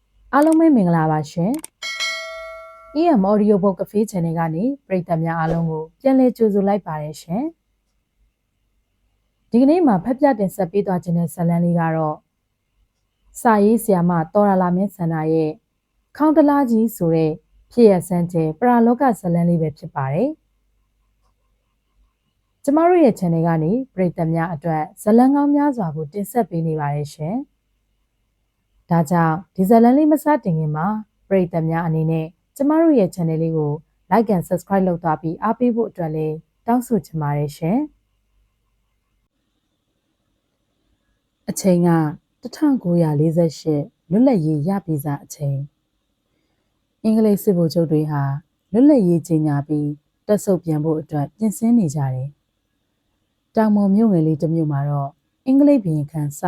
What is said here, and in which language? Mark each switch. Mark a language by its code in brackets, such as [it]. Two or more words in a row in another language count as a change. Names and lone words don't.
[my] အားလုံးပဲမင်္ဂလာပါရှင် EM Audio Book Cafe Channel ကနေပရိသတ်များအားလုံးကိုပြန်လည်ကြိုဆိုလိုက်ပါတယ်ရှင်ဒီကနေ့မှာဖတ်ပြတင်ဆက်ပေးသွားခြင်းတဲ့ဇာတ်လမ်းလေးကတော့စာရေးဆရာမတော်ရလာမင်းစန္ဒာရဲ့ခေါင်းတလားကြီးဆိုတဲ့ဖြစ်ရဆန်းကျဲပရာလောကဇာတ်လမ်းလေးပဲဖြစ်ပါတယ် ကျမတို့ရဲ့ channel ကနေပရိသတ်များအတွက်ဇာတ်လမ်းကောင်းများစွာကိုတင်ဆက်ပေးနေပါတယ်ရှင်ဒါကြောင့်ဒီဇာတ်လမ်းလေးမစတင်ခင်မှာပရိသတ်များအနေနဲ့ကျမတို့ရဲ့ channel လေးကို [en] like and subscribe [my] လုပ်သွားပြီးအားပေးဖို့အတွက်လည်းတောင်းဆိုချင်ပါတယ်ရှင်အချိန်က 1948လွတ်လပ်ရေးရပြီးစားအချိန်အင်္ဂလိပ်စစ်ဗိုလ်ချုပ်တွေဟာလွတ်လပ်ရေးကြေညာပြီးတက်ဆုပ်ပြန်ဖို့အတွက်ပြင်ဆင်နေကြတယ်တောင်ပေါ်မြို့ငယ်လေးတစ်မြို့မှာတော့အင်္ဂလိပ်ဘုရင်ခန့်ဆာ